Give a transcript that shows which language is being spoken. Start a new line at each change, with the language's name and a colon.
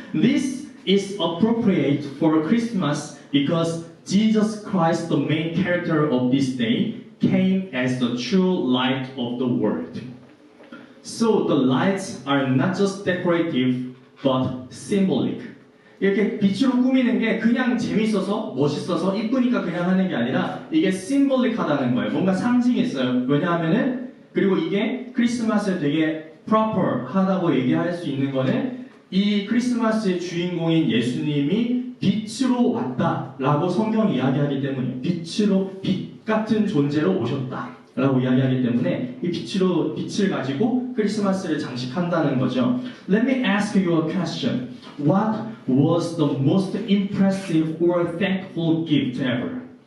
English: This is appropriate for Christmas because Jesus Christ, the main character of this day, came as the true light of the world. So the lights are not just decorative, but symbolic.
Korean: 이렇게 빛으로 꾸미는 게 그냥 재밌어서, 멋있어서, 이쁘니까 그냥 하는 게 아니라 이게 심볼릭하다는 거예요. 뭔가 상징이 있어요. 왜냐하면은 그리고 이게 크리스마스에 되게 proper 하다고 얘기할 수 있는 거는 이 크리스마스의 주인공인 예수님이 빛으로 왔다라고 성경이 이야기하기 때문에 빛 같은 존재로 오셨다라고 이야기하기 때문에 이 빛을 가지고 크리스마스를 장식한다는 거죠.
English: Let me ask you a question. What was the most impressive or thankful gift ever?